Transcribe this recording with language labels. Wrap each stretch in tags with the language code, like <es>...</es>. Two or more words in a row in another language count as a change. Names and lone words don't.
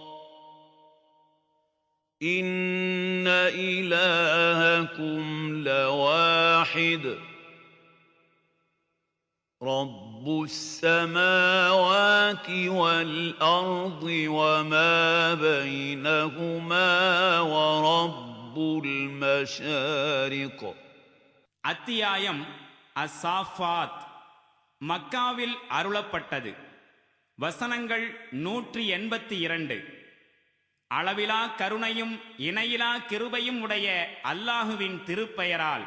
<ar>إن إلهكم لواحد رب السماوات والأرض وما بينهما ورب المشارق.</ar> <ta>அத்தியாயம் அஸ்ஸாஃபாத் மக்காவில் அருளப்பட்டது. வசனங்கள் 182. அளவிலா கருணையும் இணையிலா கிருபையும் உடைய அல்லாஹுவின் திருப்பெயரால்.</ta>